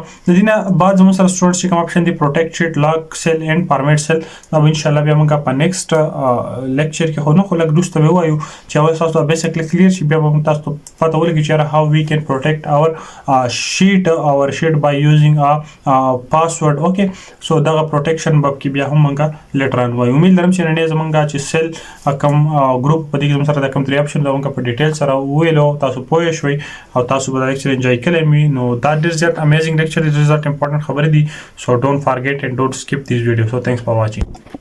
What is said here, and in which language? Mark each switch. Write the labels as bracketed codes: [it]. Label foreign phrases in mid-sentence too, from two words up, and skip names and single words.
[ps] د دې نه بعد زموږ سره سټوډنټس چې کوم اپشن دی [en] protect sheet lock cell and format cell [ps] دا به انشاءالله بیا موږ په [en] next lecture [ps] کې خو نه خو لږ وروسته به ووایو چې اول تاسو ته بیسیکلی کلیر شي بیا به موږ تاسو ته پته ولګي چې [en] how we can protect our sheet by using password. okay so [ps] دغه پروټیکشن به کې بیا هم موږ لیټران وایو. امید لرم چې نن زموږ چې سیل کوم ګروپ په دې کې زموږ سره د کوم 3 اپشن دا موږ په ډیټیل سره وویلو تاسو پوه شئ او تاسو به دا لیکچر انجوای کړئ. [en] No, that is just amazing lecture. This is that important [ps] خبرې دي. [en] So don't forget and don't skip this video. So thanks for watching.